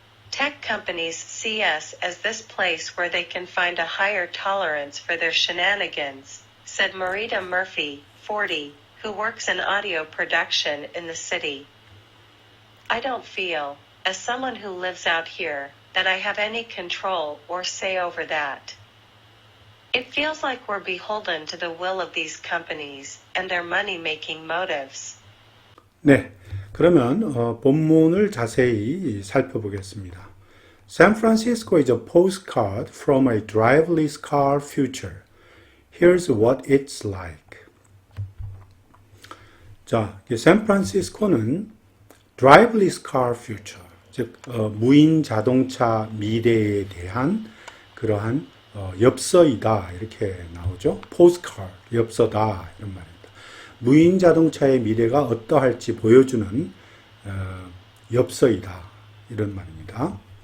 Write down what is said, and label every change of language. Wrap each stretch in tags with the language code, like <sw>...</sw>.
<en>Tech companies see us as this place where they can find a higher tolerance for their shenanigans, said Marita Murphy, 40, who works in audio production in the city. I don't feel, as someone who lives out here, that I have any control or say over that. It feels like we're beholden to the will of these companies and their money-making motives.</en> <ko>네, 그러면 본문을 자세히 살펴보겠습니다.</ko> <en>San Francisco is a postcard from a driverless car future. Here's what it's like.</en> <ko>자, 샌프란시스코는</ko> <en>driverless car future,</en> <ko>즉 무인 자동차 미래에 대한 그러한 엽서이다 이렇게 나오죠. postcard, 엽서다 이런 말입니다. 무인 자동차의 미래가 어떠할지 보여주는 엽서이다 이런 말입니다.</ko>